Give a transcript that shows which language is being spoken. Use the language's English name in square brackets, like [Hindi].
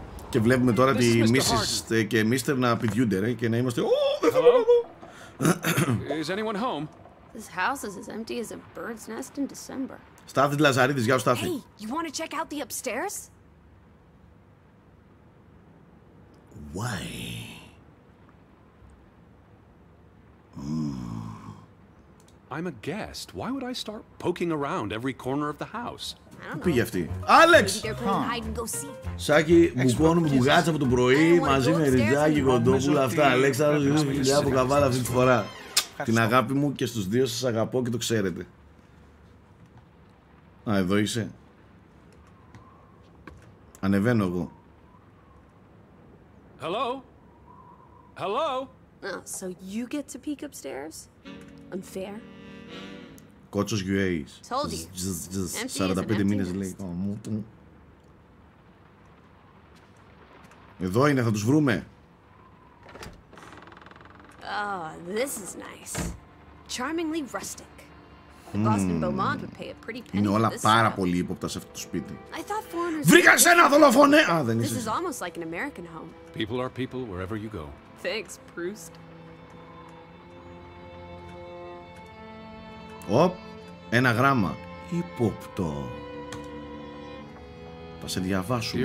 [Greek] Και βλέπουμε τώρα τη Mrs. και Mr. να πηδιούνται ρε, και να είμαστε δεν θέλω να δω. [English] Is anyone home? This house is as empty as a bird's nest in December. [Greek] Στάθη Λαζαρίδης, γεια σου Στάθη. [English] Hey, you want to check out the upstairs? Why? I'm a guest. Why would I start poking around every corner of the house? [Greek] Πού πήγε αυτή? Άλεξ! Σάκη, μπουκώνουμε μπουγάτσα από το πρωί μαζί με ριτζάκι, κοντόπουλα, αυτά. Αλέξανδρος, δουλειά από καβάλα αυτή τη φορά. Την αγάπη μου και στους δύο σας αγαπώ και το ξέρετε. Α, εδώ είσαι. Ανεβαίνω εγώ. [English] Hello? Hello? Oh, so you get to peek upstairs? Unfair. [Greek] Κότσος UA's. 45 μήνες λέει. Εδώ είναι, θα τους βρούμε. [English] Oh, this is nice. Charmingly rustic. The Boston Beaumont would pay a pretty penny. [Greek] Είναι όλα πάρα πολύ ύποπτα σε αυτό το σπίτι. Βρήκα Βρήκα σένα δολοφόνε! Α, δεν [English] This [Greek] είσαι. [English] is almost like an American home. People are people wherever you go. Thanks, Proust. [Greek] Οπ, ένα γράμμα. Ύποπτο. Θα σε διαβάσουμε.